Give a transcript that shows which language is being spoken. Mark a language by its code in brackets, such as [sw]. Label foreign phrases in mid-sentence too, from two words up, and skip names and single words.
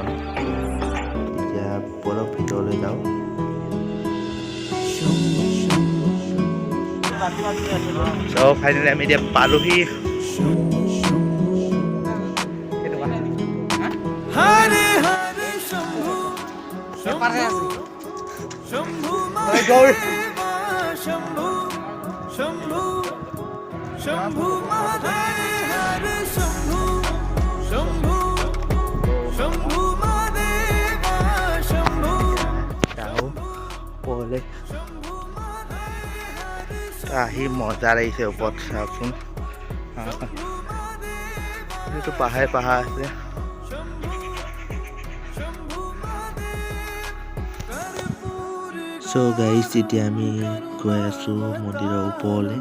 [as] এতিয়া বলক ভিতৰলৈ যাওঁ। চ' ফাইনেলি আমি এতিয়া পালোহি। [hi] शंभु महादेव शंभु शंभु शंभु महादेव शंभु [as] ওপৰলৈ আহি মজা লাগিছে। ওপৰত চাওকচোন, এইটো পাহাৰ আছে। চ' গাইছ এতিয়া আমি গৈ আছোঁ মন্দিৰৰ ওপৰলৈ।